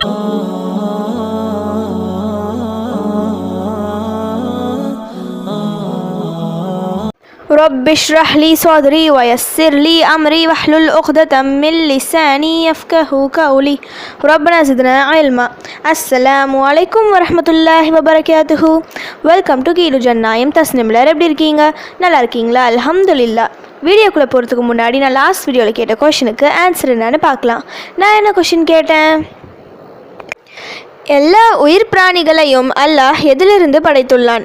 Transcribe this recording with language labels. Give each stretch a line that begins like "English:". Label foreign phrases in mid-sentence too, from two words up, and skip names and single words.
Arabic: رب اشرح لي صدري ويسر لي أمري واحلل عقدة من لساني يفقهوا قولي ربنا زدنا علما. السلام عليكم ورحمة الله وبركاته.
English: welcome to
Tamil: கீழு ஜன்னாயம் தஸ்னிம்ல. எப்படி இருக்கீங்க? நல்லா இருக்கீங்களா? அல்ஹம்துலில்லாஹ். வீடியோக்குள்ளே போகிறதுக்கு முன்னாடி நான்
English: last videoவில்
Tamil: கேட்ட கொஷனுக்கு ஆன்சர் என்னன்னு பார்க்கலாம். நான் என்ன கொஷின் கேட்டேன்? எல்லா உயிர் பிராணிகளையும் அல்லாஹ் எதிலிருந்து படைத்துள்ளான்?